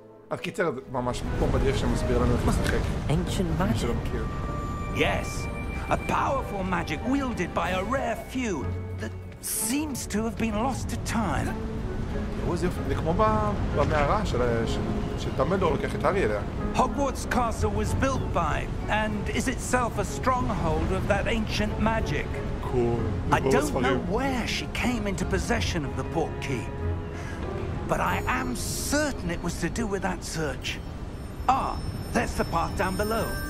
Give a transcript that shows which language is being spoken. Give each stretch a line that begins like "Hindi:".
Hebrew: אז קיצר, ממש פה בדרך שמסביר לנו איך לשחק.
English: Ancient magic?
Hebrew: שלא מכיר.
English: Yes, a powerful magic wielded by a rare few that seems to have been lost to time.
Hebrew: תראו איזה יופי, זה כמו במערה של דמבלדור לוקח את הארי אליה.
English: Hogwarts Castle was built by, and is itself a stronghold of that ancient magic. Cool. I don't know where she came into possession of the portkey, but I am certain it was to do with that search. Ah, there's the path down below.